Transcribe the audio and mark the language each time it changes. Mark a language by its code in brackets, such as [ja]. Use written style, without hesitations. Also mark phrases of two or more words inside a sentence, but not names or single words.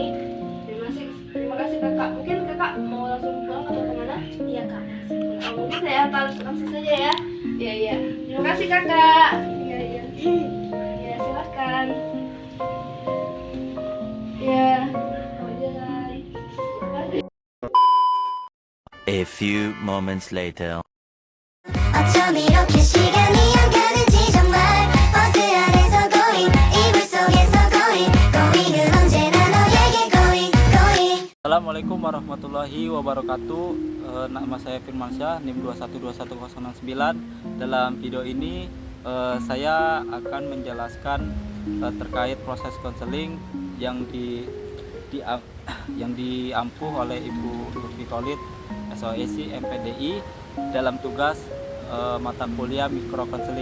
[id] Terima kasih kakak. Mungkin kakak mau langsung pulang atau kemana? Iya kak. Mungkin saya antar langsung saja ya. Iya, iya. Terima kasih kakak. Iya, iya. Ya, silakan. Ya, mau jalan. [en] A few moments later. [ko] 어쩜 이렇게 시간이 안 가는지 정말 버스 안에서 going 이불 속에서 going은 언제나 너에게 going [ar] السلام عليكم ورحمة الله وبركاته. [id] Nama saya Firmansyah, NIM 2121009. Dalam video ini saya akan menjelaskan terkait proses konseling yang diampuh oleh Ibu Lutfi Khalid SOESI MPDI dalam tugas mata kuliah mikrokonseling.